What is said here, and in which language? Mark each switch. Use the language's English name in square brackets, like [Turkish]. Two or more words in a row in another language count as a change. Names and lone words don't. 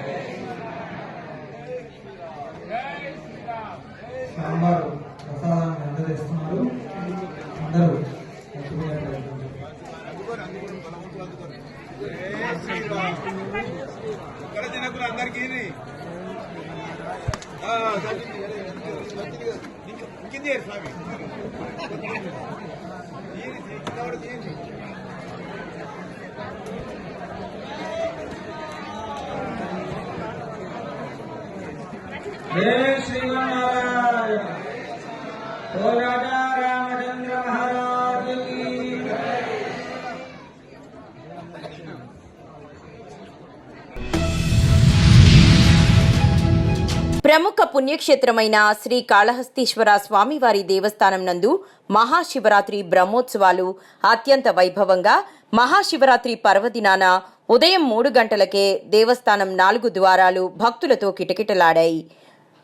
[Telugu] సాంబారు ప్రసాదాన్ని అందజేస్తున్నారు. అందరూ అందరికీ స్వామి [Hindi] जय श्रीमन्नारायण. ओ राजा रामचंद्र महाराज की. [Telugu] ప్రముఖ పుణ్యక్షేత్రమైన శ్రీ కాళహస్తీశ్వర స్వామివారి దేవస్థానం నందు మహాశివరాత్రి బ్రహ్మోత్సవాలు అత్యంత వైభవంగా మహాశివరాత్రి పర్వదినాన ఉదయం 3 గంటలకే దేవస్థానం 4 ద్వారాలు భక్తులతో కిటకిటలాడాయి.